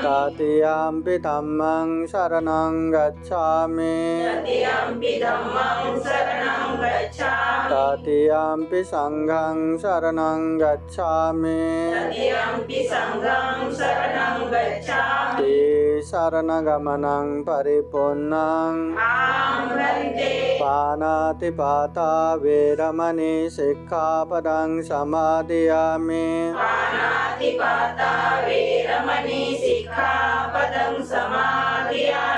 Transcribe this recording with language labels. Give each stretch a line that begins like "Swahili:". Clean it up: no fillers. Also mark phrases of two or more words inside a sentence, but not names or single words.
Pali: तृतीयम्पि धम्मं शरणं गच्छामि तृतीयम्पि धम्मं शरणं गच्छामि तृतीयम्पि संघं शरणं गच्छामि तृतीयम्पि संघं शरणं गच्छामि शरणगमनं परिपूर्णं आं वन्दे पानातिपाता वेरमणि सिक्खापदं समादयामि पानातिपाता वेरमणि सिक्खापदं समादयामि